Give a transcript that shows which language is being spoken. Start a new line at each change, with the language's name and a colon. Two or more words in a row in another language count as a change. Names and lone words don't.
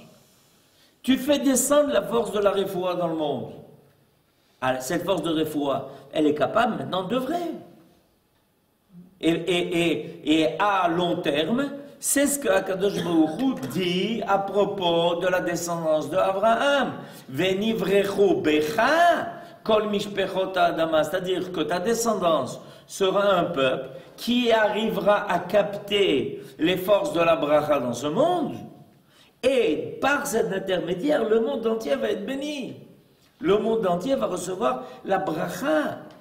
French: Tu fais descendre la force de la Refoua dans le monde. Alors, cette force de Refoua, elle est capable maintenant d'œuvrer. Et à long terme, c'est ce que
Hebrew: הקדוש ברוך הוא
French: dit à propos de la descendance de Abraham.
Hebrew: ונברכו בך כל משפחת האדמה.
French: C'est-à-dire que ta descendance sera un peuple qui arrivera à capter les forces de la bracha dans ce monde. Et par cet intermédiaire, le monde entier va être béni. Le monde entier va recevoir la bracha.